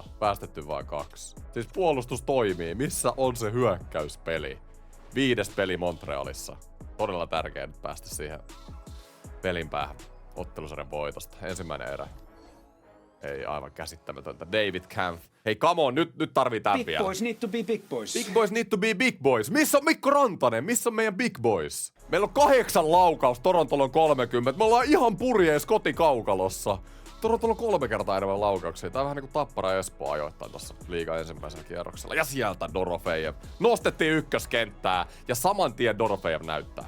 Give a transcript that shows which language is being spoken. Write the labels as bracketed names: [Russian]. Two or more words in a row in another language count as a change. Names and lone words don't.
[Finnish] Päästetty vain 2. Siis puolustus toimii. Missä on se hyökkäyspeli? 5. peli Montrealissa. Todella tärkeää nyt päästä siihen pelin päähän ottelusarjan voitosta. Ensimmäinen erä. Ei, aivan käsittämätöntä. David Kampf. Hei, [English] come on, [Finnish] nyt tarvii tän Big vielä. [English] boys need to be big boys. Big boys need to be big boys. [Finnish] Missä on Mikko Rantanen? Missä on meidän [English] big boys? [Finnish] Meillä on 8 laukaus, Torontolla on 30. Me ollaan ihan purjees kotikaukalossa. Torontolla on 3 kertaa enemmän laukauksia. Tää on vähän niinku Tappara ja Espoo ajoittain tossa liigan ensimmäisellä kierroksella. Ja sieltä Dorofejev. Nostettiin ykköskenttää ja saman tien Dorofejev näyttää.